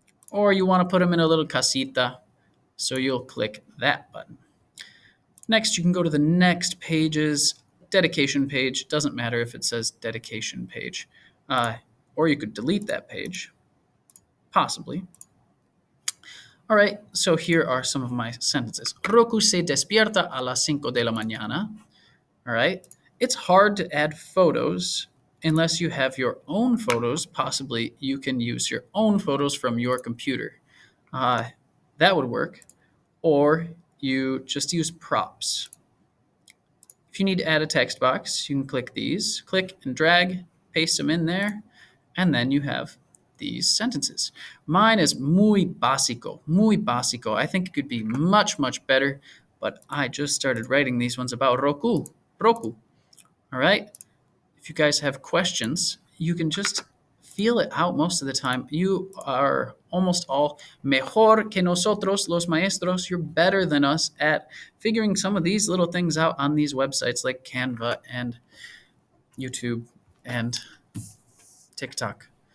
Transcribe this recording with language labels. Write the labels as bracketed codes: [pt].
[en] Or you want to put them in a little casita, so you'll click that button. Next, you can go to the next page's dedication page. Doesn't matter if it says dedication page. Or you could delete that page, possibly. All right, so here are some of my sentences. [es] Roku se despierta a las 5 de la mañana. [en] All right, it's hard to add photos unless you have your own photos. Possibly you can use your own photos from your computer. That would work. Or you just use props. If you need to add a text box, you can click these, click and drag, paste them in there, and then you have these sentences. Mine is [es] muy básico, muy básico. [en] I think it could be much, much better, but I just started writing these ones about Roku. All right? If you guys have questions, you can just feel it out most of the time. You are almost all [es] mejor que nosotros, los maestros. [en] You're better than us at figuring some of these little things out on these websites like Canva and YouTube and TikTok.